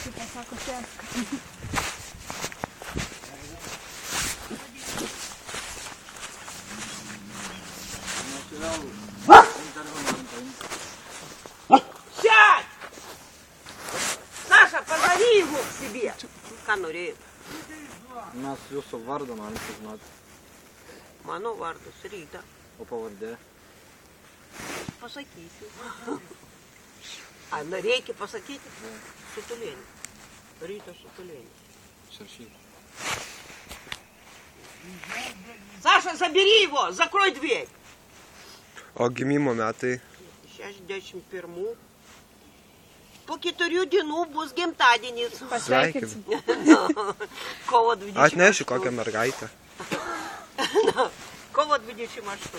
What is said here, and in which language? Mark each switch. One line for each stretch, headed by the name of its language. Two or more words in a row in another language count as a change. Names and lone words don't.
Lithuanian: sako, sėsk.
Russian: Сядь! Саша, позови его к себе.
Lithuanian: Ką norėjai? Mes jūsų vardą norim sužinoti. Mano vardas Ryta. O pavardė? Pasakysiu. А reikia pasakyti? Sutulėnis. Ryta Sutulėnis. Šaršyk.
Russian: Саша, забери его! Закрой дверь!
Lithuanian: O gimimo metai? 61. Po 4 dienų bus gimtadienis. Pasveikinsim. Kovo 28. Atnešiu kokią mergaitę. Kovo 28.